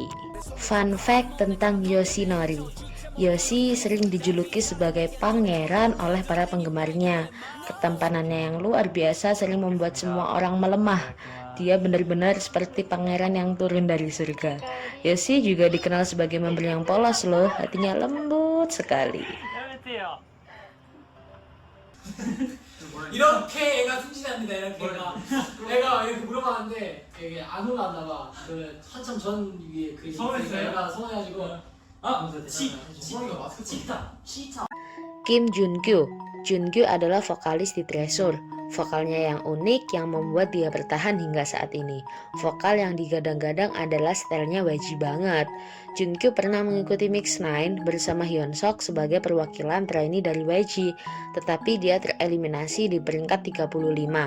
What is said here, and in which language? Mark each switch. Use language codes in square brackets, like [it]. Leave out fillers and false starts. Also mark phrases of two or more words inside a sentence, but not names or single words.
[id] Fun fact tentang Yoshinori. Yoshi sering dijuluki sebagai pangeran oleh para penggemarnya. Ketampanannya yang luar biasa sering membuat semua orang melemah. Dia benar-benar seperti pangeran yang turun dari surga. Yoshi juga dikenal sebagai member yang polos loh, hatinya lembut sekali. [ko] 이렇게 애가 순진합니다. 이렇게 애가 이렇게 물어봤는데 이게 안 올라왔나 봐. 그 한참 전 위에 그 애가 서운해가지고 [id] Kim Junkyu. Junkyu adalah vokalis di Treasure. Vokalnya yang unik yang membuat dia bertahan hingga saat ini. Vokal yang digadang-gadang adalah stylenya YG banget. Junkyu pernah mengikuti Mix 9 bersama Hyunsuk sebagai perwakilan trainee dari YG, tetapi dia tereliminasi di peringkat 35.